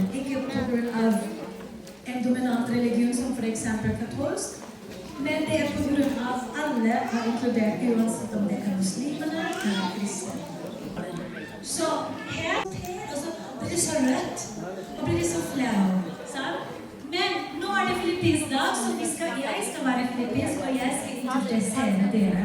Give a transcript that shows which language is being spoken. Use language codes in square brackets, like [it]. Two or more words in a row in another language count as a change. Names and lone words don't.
[no] Ikke på grunn av en dominant religion som for eksempel katolsk, men det på grunn av alle har inkludert uansett om det muslimene eller kristne. Så her, altså, blir det så rødt, og blir det så flau. [sv] som var i Philippines och jag ska introducera er.